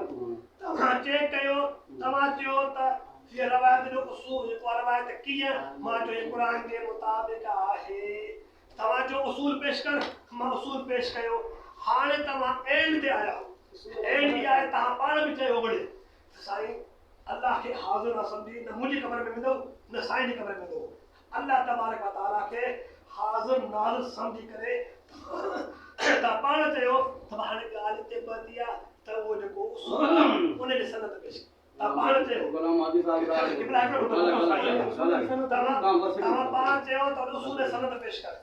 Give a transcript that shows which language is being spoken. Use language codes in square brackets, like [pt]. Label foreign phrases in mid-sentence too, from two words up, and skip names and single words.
[sd] तव्हां चेक कयो, तव्हां चयो त हीअ रवायत जो उसूल जेको आहे रवायत कीअं, मां चयो क़ुर जे मुताबिक़ आहे। तव्हां जो उसूल पेश कर, मां उसूल पेश कयो। हाणे तव्हां एंड ते आया, एंड ई आहे तव्हां पाण बि चयो वड़े साईं अल्लाह खे हाज़िर न सम्झी, न मुंहिंजी ख़बर में वेंदो न साईं जी ख़बर में वेंदो। अल्लाह [ar] تبارك وتعالى [sd] खे हाज़िर नाज़िर सम्झी करे तव्हां पाण चयो त हाणे ॻाल्हि हिते पहुती आहे त उहो जेको उसूल उन जी सनद पेश तव्हां पाण चयो। गुलाम आदि तव्हां पाण चयो त उसूल सनद पेश कर।